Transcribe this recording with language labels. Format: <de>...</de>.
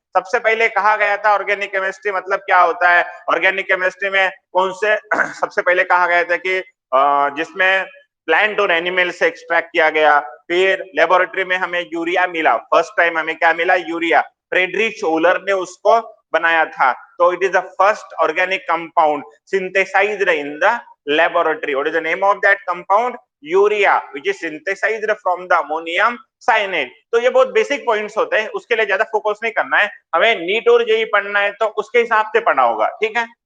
<hi>सबसे पहले कहा गया था ऑर्गेनिक केमिस्ट्री मतलब क्या होता है। ऑर्गेनिक केमिस्ट्री में कौन से सबसे पहले कहा गया था कि जिसमें प्लांट और एनिमल से एक्सट्रैक्ट किया गया, फिर लेबोरेटरी में हमें यूरिया मिला, फर्स्ट टाइम हमें क्या मिला? यूरिया। फ्रेडरिक शोलर ने उसको बनाया था, तो</hi> <en>It is the first organic compound synthesized in the laboratory. What is the name of that compound? Urea, which is synthesized from the ammonium cyanide.</en> <hi>तो ये बहुत बेसिक पॉइंट्स होते हैं, उसके लिए ज्यादा फोकस नहीं करना है, हमें नीट और जेई पढ़ना है तो उसके हिसाब से पढ़ना होगा, ठीक है।</hi>